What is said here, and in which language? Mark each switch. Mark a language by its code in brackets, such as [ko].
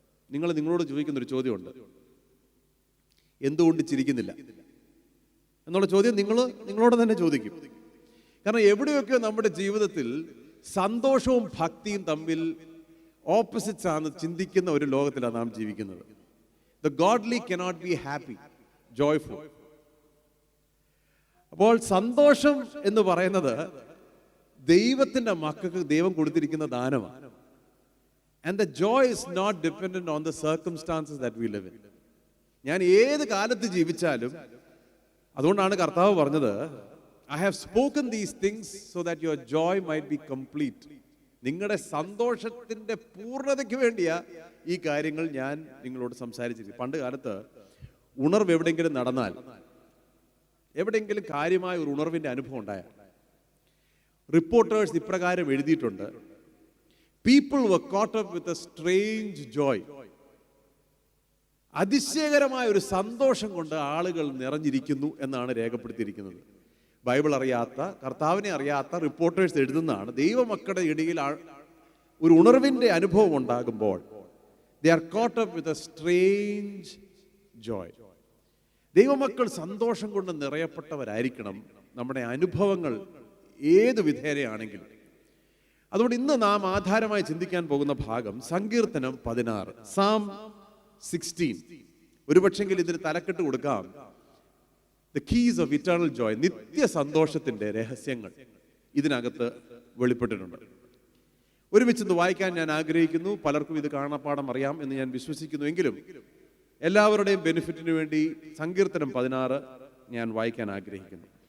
[ml] നിങ്ങളോട് ചോദിക്കുന്നൊരു ചോദ്യമുണ്ട്, എന്തുകൊണ്ട് ചിരിക്കുന്നില്ല എന്നുള്ള ചോദ്യം നിങ്ങളോട് തന്നെ ചോദിക്കും. കാരണം എവിടെയൊക്കെ നമ്മുടെ ജീവിതത്തിൽ സന്തോഷവും ഭക്തിയും തമ്മിൽ ഓപ്പോസിറ്റ്സ് ആണ് ചിന്തിക്കുന്ന ഒരു ലോകത്തിലാണ് നാം ജീവിക്കുന്നത്. [en] The godly cannot be happy, joyful. [ml] അപ്പോൾ സന്തോഷം എന്ന് പറയുന്നത് ദൈവത്തിന്റെ മക്കൾക്ക് ദൈവം കൊടുത്തിരിക്കുന്ന ദാനമാണ്. [en] And the joy is not dependent on the circumstances that we live in. [ml] ഞാൻ ഏത് കാലത്ത് ജീവിച്ചാലും, അതുകൊണ്ടാണ് കർത്താവ് പറഞ്ഞത്, [en] I have spoken these things so that your joy might be complete. [ml] നിങ്ങളുടെ സന്തോഷത്തിന്റെ പൂർണ്ണതയ്ക്ക് വേണ്ടിയാ ഈ കാര്യങ്ങൾ ഞാൻ നിങ്ങളോട് സംസാരിച്ചിരിക്കും. പണ്ട് കാലത്ത് ഉണർവ് എവിടെയെങ്കിലും നടന്നാൽ, എവിടെയെങ്കിലും കാര്യമായ ഒരു ഉണർവിന്റെ അനുഭവം ഉണ്ടായ റിപ്പോർട്ടേഴ്സ് ഇപ്രകാരം എഴുതിയിട്ടുണ്ട്: [en] People were caught up with a strange joy. [ml] അതിശയകരമായ ഒരു സന്തോഷം കൊണ്ട് ആളുകൾ നിറഞ്ഞിരിക്കുന്നു എന്നാണ് രേഖപ്പെടുത്തിയിരിക്കുന്നത്. ബൈബിൾ അറിയാത്ത, കർത്താവിനെ അറിയാത്ത റിപ്പോർട്ടേഴ്സ് എഴുതുന്നതാണ്. ദൈവമക്കളുടെ ഇടയിൽ ഒരു ഉണർവിന്റെ അനുഭവം ഉണ്ടാകുമ്പോൾ [en] they are caught up with a strange joy. [ml] ദൈവമക്കൾ സന്തോഷം കൊണ്ട് നിറയപ്പെട്ടവരായിരിക്കണം നമ്മുടെ അനുഭവങ്ങൾ ഏത് വിധേനയാണെങ്കിലും. അതുകൊണ്ട് ഇന്ന് നാം ആധാരമായി ചിന്തിക്കാൻ പോകുന്ന ഭാഗം സങ്കീർത്തനം 16, Psalm 16. ഒരുപക്ഷെങ്കിൽ ഇതിന് തലക്കെട്ട് കൊടുക്കാം, [en] The keys of eternal joy. [ml] നിത്യ സന്തോഷത്തിന്റെ രഹസ്യങ്ങൾ ഇതിനകത്ത് വെളിപ്പെട്ടിട്ടുണ്ട്. ഒരുമിച്ച് വായിക്കാൻ ഞാൻ ആഗ്രഹിക്കുന്നു. പലർക്കും ഇത് കാണാപ്പാഠം അറിയാം എന്ന് ഞാൻ വിശ്വസിക്കുന്നു. എങ്കിലും എല്ലാവരുടെയും ബെനിഫിറ്റിന് വേണ്ടി സങ്കീർത്തനം 16 ഞാൻ വായിക്കാൻ ആഗ്രഹിക്കുന്നു.